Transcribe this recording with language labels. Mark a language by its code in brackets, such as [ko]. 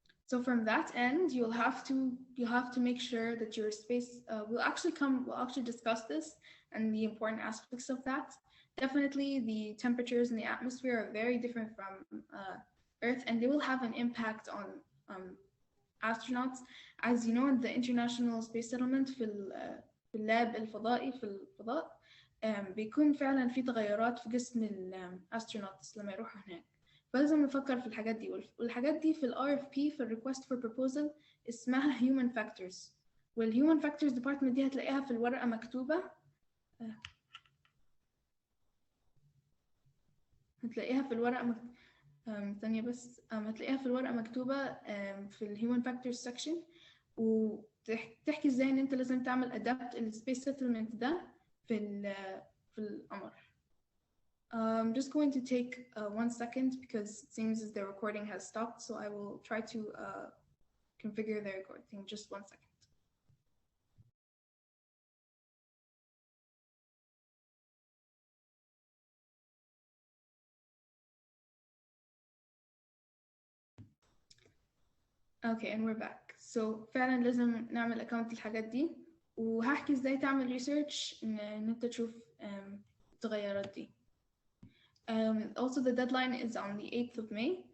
[en] So from that end, you'll have to make sure that your space we'll actually discuss this and the important aspects of that. Definitely the temperatures in the atmosphere are very different from Earth, and they will have an impact on astronauts. As you know, the International Space Settlement [ar] في اللاب الفضائي في الفضاء بيكون فعلا في تغيرات في جسم الأسترونوتس لما يروحوا هناك، فلازم نفكر في الحاجات دي. والحاجات دي في ال RFP في ال Request for Proposal اسمها Human Factors، والHuman Factors Department دي هتلاقيها في الورقة مكتوبة هتلاقيها في الورقة ثانية بس هتلاقيها في الورقة مكتوبة في ال Human Factors Section، وتحكي ازاي ان انت لازم تعمل adapt السبيس settlement ده في القمر. [en] I'm just going to take 1 second because it seems as the recording has stopped, so I will try to configure the recording. Just 1 second. Okay, and we're back. [ar] So فعلا لازم نعمل account للحاجات دي، وهحكي ازاي تعمل research ان انت تشوف التغيرات دي. [en] Also the deadline is on the 8th of May.